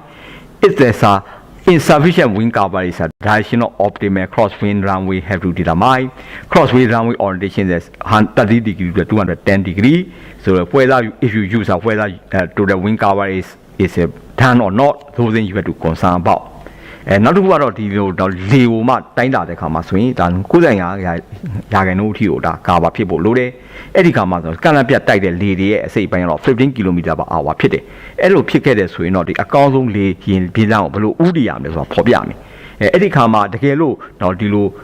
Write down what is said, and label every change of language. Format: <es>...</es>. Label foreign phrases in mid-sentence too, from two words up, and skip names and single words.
<en>If there's insufficient wind coverage, directional optimal crosswind runway have to determine. Crosswind runway orientation is 30 degrees to 210 degrees. So whether if you use whether to the wind coverage is done or not, those things you have to concern about.</en> <my>နောက်တစ်ခုကတော့ဒီလိုလေကိုမှတိုင်းတာတဲ့ခါမှာဆိုရင်ဒါ95ရာခိုင်နှုန်းအထိကိုဒါကာဗာဖြစ်ဖို့လိုတယ်အဲ့ဒီခါမှာဆိုကန့်လန့်ပြတ်တိုက်တဲ့လေတွေရဲ့အစိပ်ပိုင်းကတော့15 km/h ဖြစ်တယ်အဲ့လိုဖြစ်ခဲ့တဲ့ဆိုရင်တော့ဒီအကောင်းဆုံးလေရင်ပြေးလမ်းကိုဘယ်လိုဥတည်ရမလဲဆိုတာဖော်ပြမယ်အဲ့ဒီခါမှာတကယ်လို့ဒီလို</my>